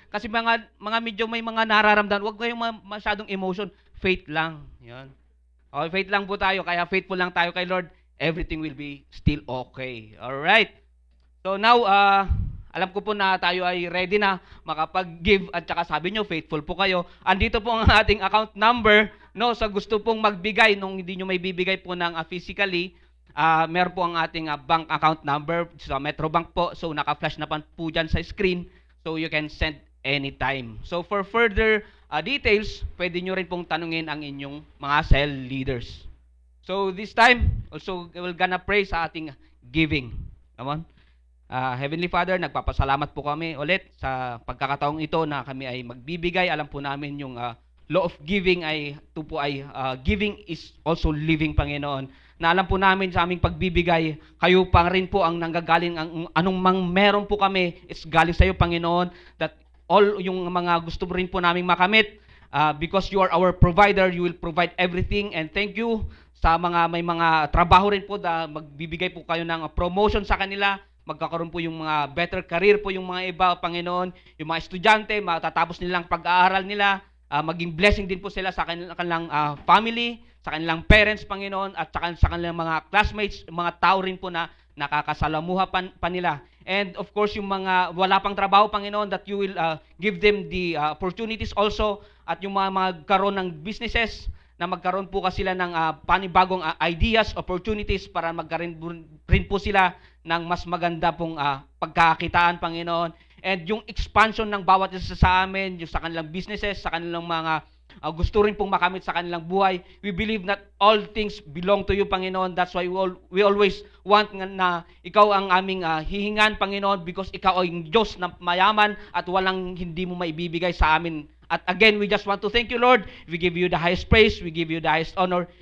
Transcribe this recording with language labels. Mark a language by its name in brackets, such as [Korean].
[Filipino] Kasi mga medyo may mga nararamdaman, huwag kayong masyadong emotion. Faith lang. Yan. Okay, faith lang po tayo. Kaya faithful lang tayo kay Lord. [English] Everything will be still okay. Alright. So now, [Filipino] alam ko po na tayo ay ready na makapag-give at saka sabi nyo, faithful po kayo. Andito po ang ating account number, no? Sa gusto pong magbigay, nung hindi nyo may bibigay po ng physically, meron po ang ating bank account number sa Metrobank po. So, naka-flash na po dyan sa screen. [English] So, you can send anytime. So, for further details, [Filipino] pwede nyo rin pong tanungin ang inyong mga cell leaders. [English] So, this time, also, we're gonna pray [Filipino] sa ating [English] giving. Come on. [Filipino] Heavenly Father, nagpapasalamat po kami ulit sa pagkakataong ito na kami ay magbibigay. Alam po namin yung [English] law of giving giving is also living, Panginoon. [Filipino] Na alam po namin sa aming pagbibigay, kayo pa rin po ang nanggagaling, anong meron po kami is galing sa iyo, Panginoon. [English] That all [Filipino] yung mga gusto rin po naming makamit, [English] because you are our provider, you will provide everything. And thank you [Filipino] sa may mga trabaho rin po na magbibigay po kayo ng promotion sa kanila. Magkakaroon po yung mga better career po yung mga iba, Panginoon. Yung mga estudyante, matatapos nilang pag-aaral nila, maging blessing din po sila sa kanilang family, sa kanilang parents, Panginoon, at sa kanilang mga classmates, mga tao rin po na nakakasalamuha pa nila. And of course, yung mga wala pang trabaho, Panginoon, [English] that you will give them the opportunities also, [Filipino] at yung mga magkaroon ng businesses, na magkaroon po sila ng panibagong ideas, opportunities para magkaroon rin po sila ng mas maganda pong pagkakakitaan, Panginoon. And yung expansion ng bawat isa sa amin, yung sa kanilang businesses, sa kanilang mga gusto rin pong makamit sa kanilang buhay. [English] We believe that all things belong to you, Panginoon. That's why we always want [Filipino] na ikaw ang aming hihingan, Panginoon, because ikaw ay Diyos na mayaman at walang hindi mo maibibigay sa amin. [English] At again, we just want to thank you, Lord. We give you the highest praise. We give you the highest honor.